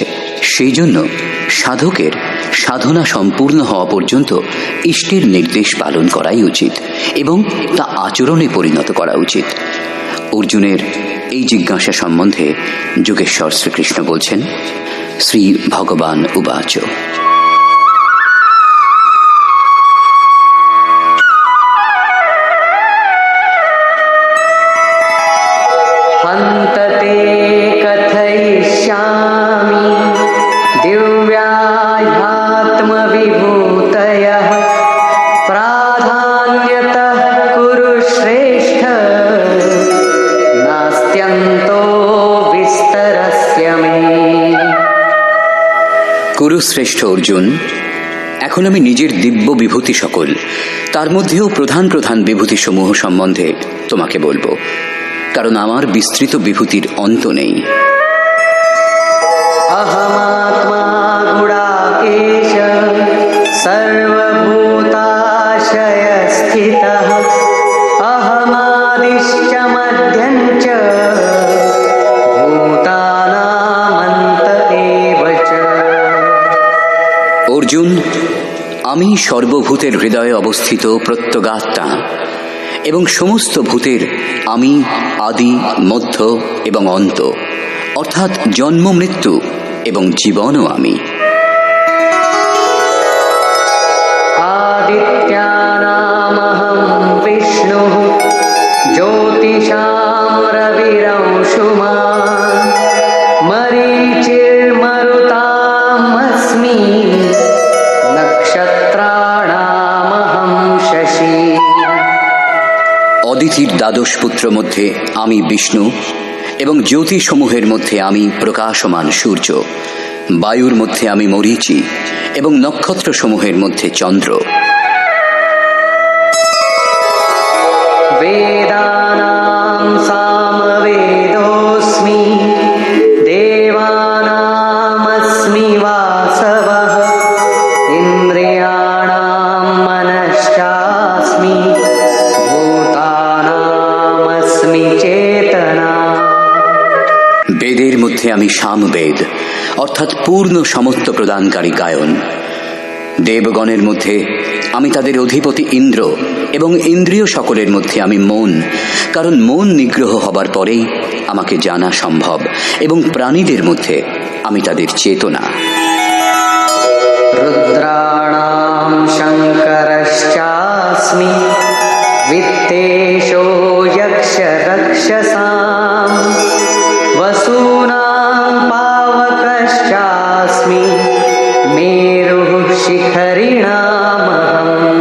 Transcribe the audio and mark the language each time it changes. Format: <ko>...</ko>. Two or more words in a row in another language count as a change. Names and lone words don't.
<bn>সেই জন্য সাধকের সাধনা সম্পূর্ণ হওয়া পর্যন্ত ইষ্টের নির্দেশ পালন করাই উচিত এবং তা আচরণে পরিণত করা উচিত। অর্জুনের এই জিজ্ঞাসা সম্বন্ধে যোগেশ্বর শ্রীকৃষ্ণ বলছেন,</bn> <sa>শ্রী ভগবান উবাচ। हन्तते कथयिष्यामि दिव्याध्यात्मविभूतयः प्राधान्यतः कुरु श्रेष्ठ नास्त्यन्तो विस्तरस्य मे।</sa> <bn>কুরুশ্রেষ্ঠ অর্জুন, এখন আমি নিজের দিব্য বিভূতি সকল, তার মধ্যেও প্রধান প্রধান বিভূতি সমূহ সম্বন্ধে তোমাকে বলবো, কারণ আমার বিস্তৃত বিভূতির অন্ত নেই।</bn> <sa>अहमात्मा गुडाकेश सर्वभूताशयस्थितः अहमादिश्च मध्यञ्च भूतानामन्त एव च।</sa> <bn>অর্জুন, আমি সর্বভূতের হৃদয়ে অবস্থিত প্রত্যগাত্মা এবং সমস্ত ভূতের আমি আদি, মধ্য এবং অন্ত, অর্থাৎ জন্ম, মৃত্যু এবং জীবনও আমি।</bn> <sa>आदित्यानामहं विष्णुः ज्योतिषां रविरंशुमान् मरीचिर्मरुतामस्मि नक्षत्राणामहं शशि।</sa> <bn>অদিতির দ্বাদশ পুত্র মধ্যে আমি বিষ্ণু এবং জ্যোতিসমূহের মধ্যে আমি প্রকাশমান সূর্য, বায়ুর মধ্যে আমি মরীচি এবং নক্ষত্রসমূহের মধ্যে চন্দ্র।</bn> <sa>वेदानां सामवेदोऽस्मि देवानामस्मि वासवः इन्द्रियाणां मनश्चास्मि भूतानामस्मि चेतना।</sa> <bn>বেদের মধ্যে আমি সামবেদ, অর্থাৎ পূর্ণ সমত্ব প্রদানকারী গায়ন। দেবগণের মধ্যে আমি তাদের অধিপতি ইন্দ্র এবং ইন্দ্রিয় সকলের মধ্যে আমি মন, কারণ মন নিগ্রহ হবার পরেই আমাকে জানা সম্ভব, এবং প্রাণীদের মধ্যে আমি তাদের চেতনা।</bn> <sa>रुद्राणां शङ्करश्चास्मि वित्तेषो यक्षरक्षसां वसूनां पावकश्चास्मि मेरुः शिखरिणामहम्।</sa>